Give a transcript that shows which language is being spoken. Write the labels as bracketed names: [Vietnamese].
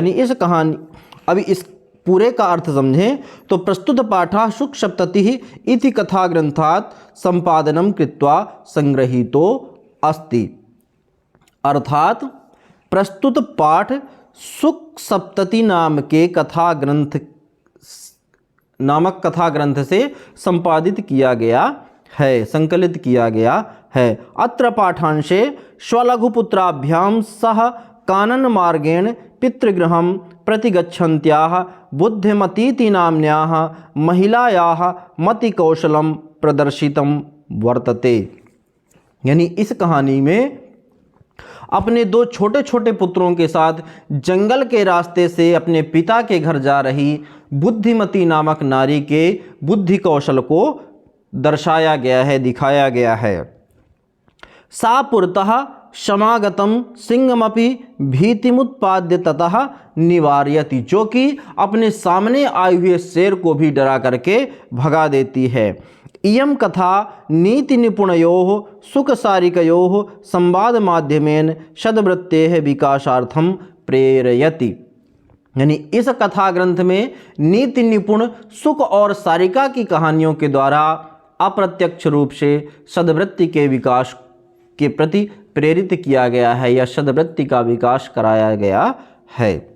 [Hindi] यानी इस कहानी, अभी इस पूरे का अर्थ समझें तो [Sanskrit] प्रस्तुत पाठः शुक सप्ततिः इति कथा ग्रंथात् संपादनम कृत्वा संग्रहीतो अस्ति, [Hindi] अर्थात प्रस्तुत पाठ शुक सप्तति नाम के कथा ग्रंथ नामक कथा ग्रंथ से संपादित किया गया है, संकलित किया गया है। [Sanskrit] अत्र पाठांशे स्वलघुपुत्राभ्याम सह कानन मार्गेण पितृगृहं प्रतिगच्छन्त्याः बुद्धिमतीति नाम्न्याः महिलायाः मतिकौशलं प्रदर्शितं वर्तते। [Hindi] यानी इस कहानी में अपने दो छोटे छोटे पुत्रों के साथ जंगल के रास्ते से अपने पिता के घर जा रही बुद्धिमती नामक नारी के बुद्धि कौशल को दर्शाया गया है, दिखाया गया है। [Sanskrit] सा पुरतः समागतम सिंहमपि भीतिमुत्पाद्य ततः निवारयति, [Hindi] जो कि अपने सामने आए हुए शेर को भी डरा करके भगा देती है। [Sanskrit] इयं कथा नीति निपुणयोः सुखसारिकयोः संवाद माध्यमेन शतवृत्तेः विकासार्थम प्रेरयति। [Hindi] यानी इस कथा ग्रंथ में नीति निपुण सुख और सारिका की कहानियों के द्वारा अप्रत्यक्ष रूप से सद्वृत्ति के विकास के प्रति प्रेरित किया गया है या सद्वृत्ति का विकास कराया गया है।